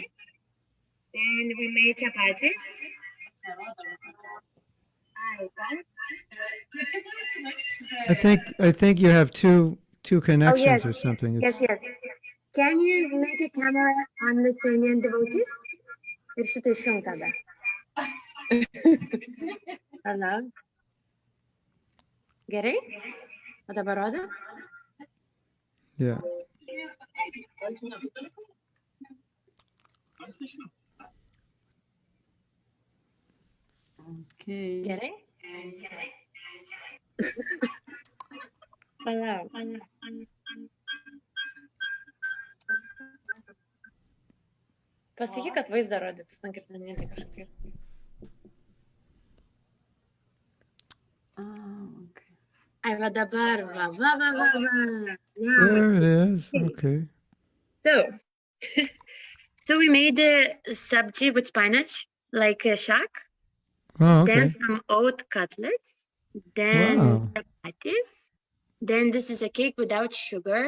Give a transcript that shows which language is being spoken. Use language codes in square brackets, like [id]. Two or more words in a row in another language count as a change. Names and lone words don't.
[en] Then we made chapatis. I think you have two connections yes. or something. Yes, yes. Can you make a camera on Lithuanian devotees? [lt] Ir šitai išjung tada. Hello. Gerai? O dabar rodo? Yeah. Okay. Gerai? Palauk. Pasakyk, kad vaizdą rodytų, man kaip nenėlė kažkaip. Okay. Ai, va dabar, va. [en] There it is. Okay. So we made the sabji with spinach, like a shak. Oh, okay. Then some oat cutlets. Then Wow. chapatis. Then this is a cake without sugar.